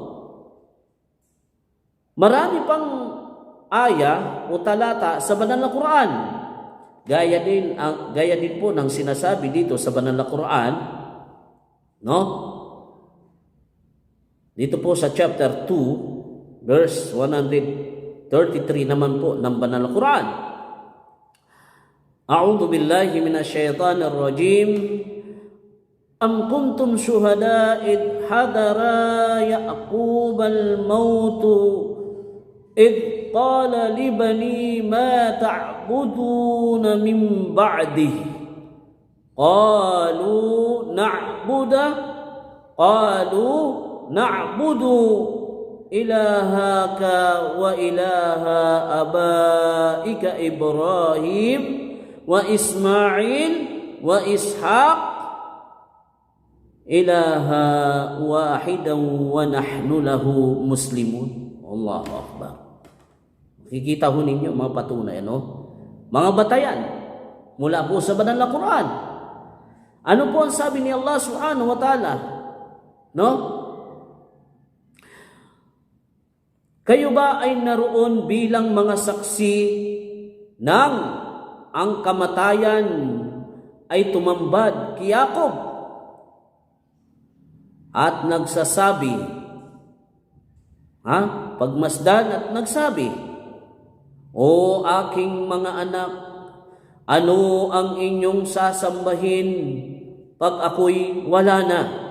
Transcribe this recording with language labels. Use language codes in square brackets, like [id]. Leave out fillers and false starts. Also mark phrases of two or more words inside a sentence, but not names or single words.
[tl] Marami pang aya o talata sa banal na Quran. Gaya din po ng sinasabi dito sa banal na Quran, no? Dito po sa [en] chapter 2 verse 133 [tl] naman po ng banal na Quran. [ar] أعوذ بالله من الشيطان الرجيم. أم كنتم شهداء إذ حضر يعقوب الموت إذ قال لبني ما تعبدون من بعده قالوا نعبد إلهك وإله آبائك إبراهيم وإسماعيل وإسحاق إلها واحدا ونحن له مسلمون. الله أكبر. [tl] Makikita ho ninyo mga patunay, mga batayan mula po sa banal na Quran. Ano po ang sabi ni [ar] الله سبحانه وتعالى? [tl] Kayo ba ay naroon bilang mga saksi nang ang kamatayan ay tumambad kay Yakob at nagsasabi, pagmasdan at nagsabi, "O aking mga anak, ano ang inyong sasambahin pag ako'y wala na?"